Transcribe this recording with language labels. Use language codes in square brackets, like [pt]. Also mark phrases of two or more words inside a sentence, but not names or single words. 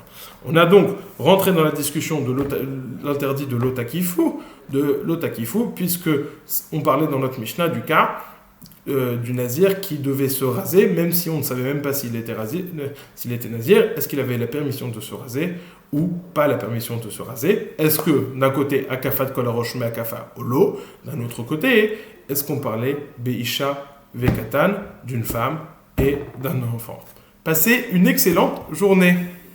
[fr] On a donc rentré dans la discussion de l'interdit de l'otakifu, puisque on parlait dans notre Mishnah du cas du nazir qui devait se raser, même si on ne savait même pas s'il était nazir, est-ce qu'il avait la permission de se raser ou pas la permission de se raser. Est-ce que d'un côté, [he] הקפת כל הראש מה הקפה עולה, [fr] d'un autre côté, est-ce qu'on parlait [he] באשה וקטן, [fr] d'une femme et d'un enfant. Passez une excellente journée.